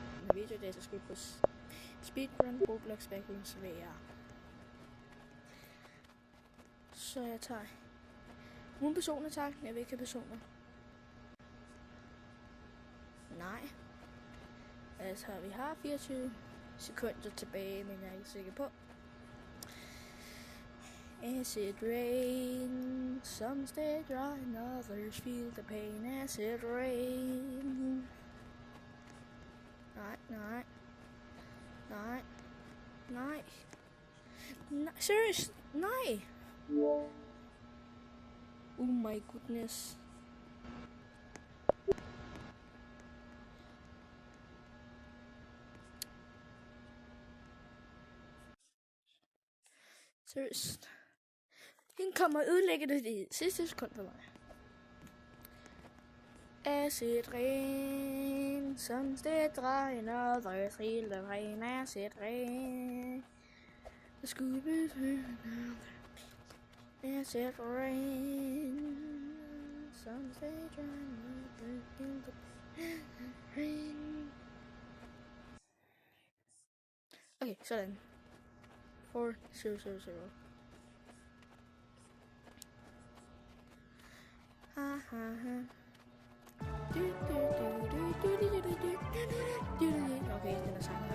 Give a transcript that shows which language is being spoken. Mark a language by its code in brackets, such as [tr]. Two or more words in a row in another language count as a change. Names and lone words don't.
[da] en video, der skal skyde på Speedrun Roblox Backlinks VR. Så jeg tager nogle personer, tak. Jeg vil ikke have personer. Nej. Altså, vi har 24 sekunder tilbage, men jeg er ikke sikker på. [en] Acid rain, some stay dry and others feel the pain. Acid rain. Nej. Serious? Nej. Oh my goodness. [da] Seriøst. Hende kommer og ødelægge det i sidste sekund for mig. [en] Acid rain, some stay dry and others feel the pain. Acid rain. Scooby Acid rain, some stay dry and others feel the pain. [da] Okay, sådan. 4, 0, 0, 0. Okay, den er sammen.